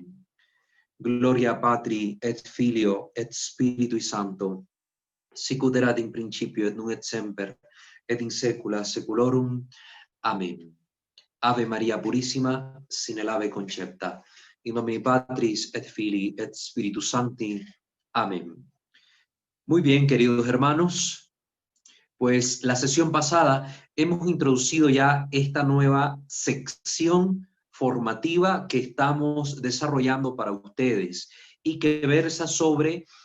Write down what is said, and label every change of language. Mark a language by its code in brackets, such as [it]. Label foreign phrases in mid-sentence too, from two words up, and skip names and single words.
[la] Gloria Patri et Filio et Spiritui Sancto, sicut erat in principio et nunc et semper et in saecula saeculorum. [es] Amén. [la] Ave Maria Purissima, sine labе concepta. In nomine Patris et Filii et Spiritus Sancti. [es] Amén. Muy bien, queridos hermanos, pues la sesión pasada hemos introducido ya esta nueva sección formativa que estamos desarrollando para ustedes y que versa sobre